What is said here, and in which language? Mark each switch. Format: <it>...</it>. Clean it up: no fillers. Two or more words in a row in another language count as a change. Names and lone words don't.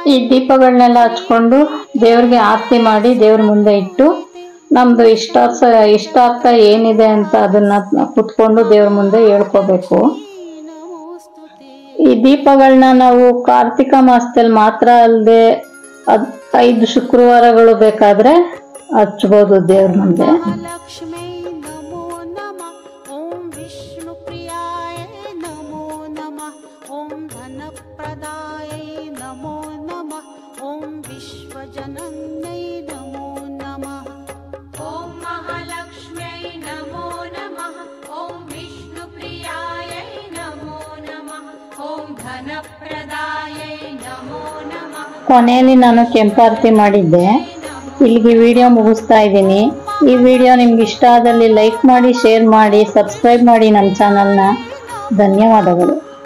<kn>ಈ ದೀಪಗಳನ್ನೆಲ್ಲ ಹಚ್ಕೊಂಡು ದೇವ್ರಿಗೆ ಆರತಿ ಮಾಡಿ ದೇವ್ರ ಮುಂದೆ ಇಟ್ಟು ನಮ್ದು ಇಷ್ಟಾರ್ಥ ಏನಿದೆ ಅಂತ ಅದನ್ನ ಕುತ್ಕೊಂಡು ದೇವ್ರ ಮುಂದೆ ಹೇಳ್ಕೋಬೇಕು. ಈ ದೀಪಗಳನ್ನ ನಾವು ಕಾರ್ತಿಕ ಮಾಸದಲ್ಲಿ ಮಾತ್ರ ಅಲ್ಲದೆ 5 ಶುಕ್ರವಾರಗಳು ಬೇಕಾದ್ರೆ ಹಚ್ಬೋದು ದೇವ್ರ ಮುಂದೆ.</kn> <sa>लक्ष्मी नमो नमः ॐ विष्णुप्रियाय नमो नमः ॐ धनप्रदाय नमो नमः ॐ विश्वजनन्यै नमो नमः ॐ महालक्ष्म्यै नमो नमः ॐ विष्णुप्रियाय नमो नमः ॐ धनप्रदाय नमो नमः.</sa> <kn>ಕೊನೆಯಲ್ಲಿ ನಾನು ಕೆಂಪಾರತಿ ಮಾಡಿದ್ದೆ. ಇಲ್ಲಿಗೆ ವಿಡಿಯೋ ಮುಗಿಸ್ತಾ ಇದ್ದೀನಿ. ಈ ವಿಡಿಯೋ ನಿಮ್ಗೆ ಇಷ್ಟ ಆದಲ್ಲಿ ಲೈಕ್ ಮಾಡಿ, ಶೇರ್ ಮಾಡಿ, ಸಬ್ಸ್ಕ್ರೈಬ್ ಮಾಡಿ ನಮ್ಮ ಚಾನಲ್ನ. ಧನ್ಯವಾದಗಳು.</kn>